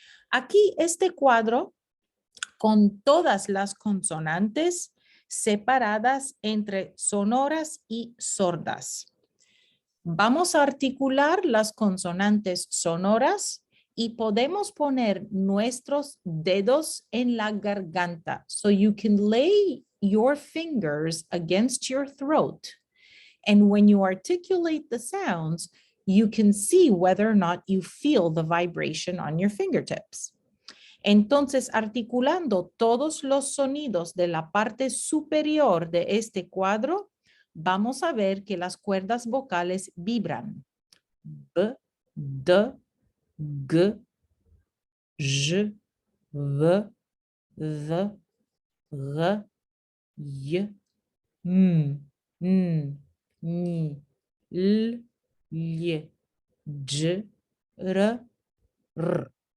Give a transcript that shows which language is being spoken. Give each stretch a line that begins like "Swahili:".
Spanish: Aquí este cuadro con todas las consonantes separadas entre sonoras y sordas. Vamos a articular las consonantes sonoras y podemos poner nuestros dedos en la garganta.
English: So you can lay your fingers against your throat. And when you articulate the sounds, you can see whether or not you feel the vibration on your fingertips.
Spanish: Entonces, articulando todos los sonidos de la parte superior de este cuadro, vamos a ver que las cuerdas vocales vibran. B, D, G, J, V, V, R, Y, M, N, N, L, L, J, R, R.